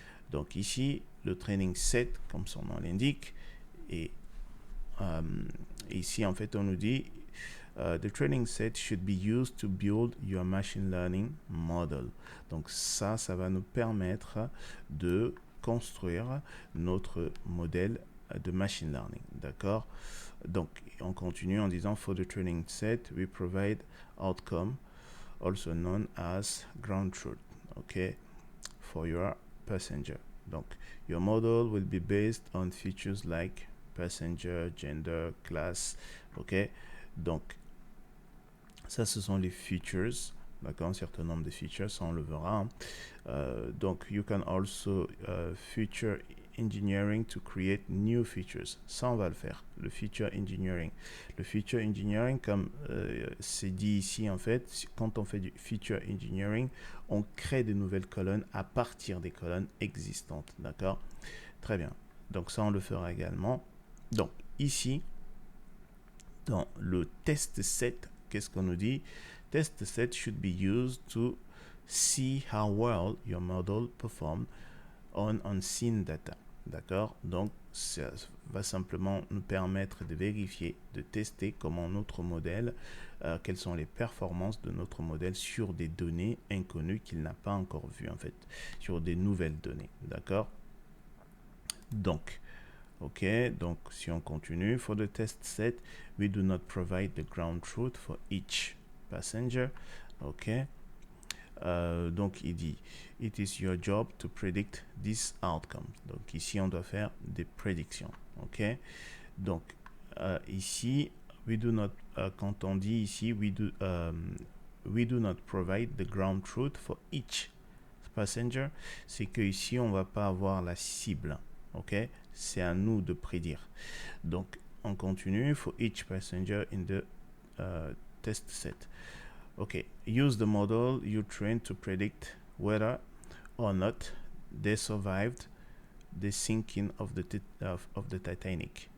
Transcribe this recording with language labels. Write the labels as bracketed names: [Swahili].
[French] Donc, ici, le training set, comme son nom l'indique, et ici, en fait, on nous dit [English] the training set should be used to build your machine learning model. [French] Donc, ça va nous permettre de construire notre modèle de machine learning. D'accord? Donc, on continue en disant [English] for the training set, we provide outcome, also known as ground truth, okay, for your passenger. Donc, your model will be based on features like passenger, gender, class, ok. [French] Donc, ça, ce sont les features, d'accord, un certain nombre de features, ça on le verra. Hein. [English] Donc, you can also feature engineering to create new features. [French] Ça, on va le faire, le feature engineering. Le feature engineering, comme c'est dit ici, en fait, quand on fait du feature engineering, on crée de nouvelles colonnes à partir des colonnes existantes. D'accord? Très bien. Donc, ça, on le fera également. Donc, ici, dans le test set, qu'est-ce qu'on nous dit? [English] Test set should be used to see how well your model performed on unseen data. [French] D'accord? Donc, ça va simplement nous permettre de vérifier, de tester comment notre modèle, quelles sont les performances de notre modèle sur des données inconnues qu'il n'a pas encore vues, en fait, sur des nouvelles données. D'accord? Donc, ok, donc si on continue, [English] for the test set, we do not provide the ground truth for each passenger. Ok. [French] Donc il dit [English] it is your job to predict this outcome. [French] Donc ici on doit faire des prédictions. Ok. Donc ici [English] we do not [French] quand on dit ici [English] we do not provide the ground truth for each passenger, [French] c'est que ici on va pas avoir la cible. Ok. C'est à nous de prédire. Donc on continue [English] for each passenger in the test set. Okay, use the model you trained to predict whether or not they survived the sinking of the Titanic.